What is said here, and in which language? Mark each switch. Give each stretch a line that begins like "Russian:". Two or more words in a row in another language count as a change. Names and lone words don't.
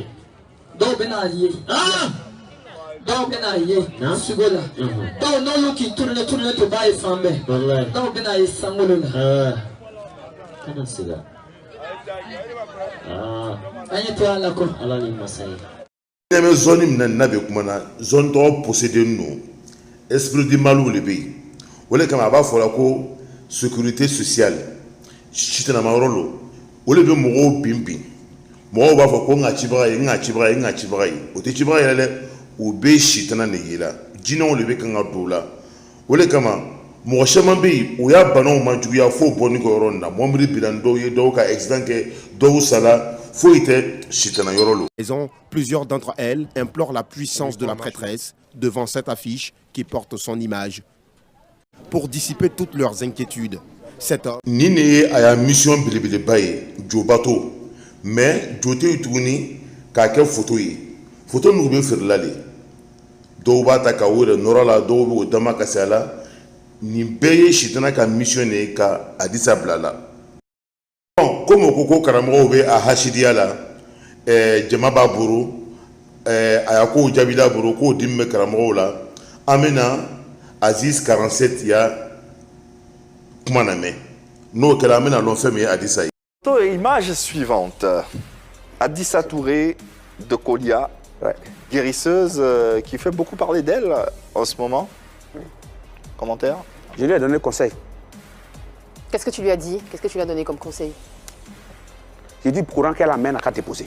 Bambara: dɔw bɛna ye dɔw bɛna ye sugo la dɔw n'olu k'i turulen to b'a ye fan bɛɛ dɔw bɛna ye sankolo la kana siga an ye to ala kɔ ala ni masa ye ne bɛ zone min na n'a bɛ kuma na zone tɔgɔ
French: possédé non esprit du mal
Bambara: le bɛ yen o de kama a b'a fɔ la ko
French: sécurité sociale
Bambara: sitanama yɔrɔ lo o de bɛ mɔgɔw bin mɔgɔw b'a fɔ ko n ka cibaga ye o tɛ cibaga yɛrɛ dɛ o bɛ sitana de ye la jinɛw de bɛ kan ka don o la o de kama mɔgɔ caman bɛ yen o y'a banaw ma juguya fo bɔnni kɛ yɔrɔ nin na mɔbili bila dɔw ye dɔw ka accident kɛ dɔw sala foyi tɛ sitana yɔrɔ lo.
French: Plusieurs d'entre elles implorent la puissance de la prêtresse devant cette affiche qui porte son image pour dissiper toutes leurs inquiétudes.
Bambara: Ni ne ye a y'a mission belebeleba ye jobato mais jo tɛ yen tuguni k'a kɛ photo ye photo ninnu bɛ feerela le dɔw b'a ta ka o yɛrɛ nɔrɔ la dɔw bɛ o dama kasi a la nin bɛɛ ye sitana ka mission de ye ka Adisa bila la. Komi o ko karamɔgɔw bɛ a hasidiya la jama b'a bolo a y'a kow jaabila bolo k'o dimi bɛ karamɔgɔw la an bɛna Aziz 47 ya kuma lamɛn n'o kɛra an bɛna lɔn fɛn min ye Adisa ye.
French: Image suivante. Adisa Touré de Kolia, guérisseuse qui fait beaucoup parler d'elle en ce moment. Commentaire? Je lui ai donné conseil. Qu'est-ce que tu lui as dit? Qu'est-ce que tu lui as donné comme conseil? J'ai dit courant qu'elle amène à déposer.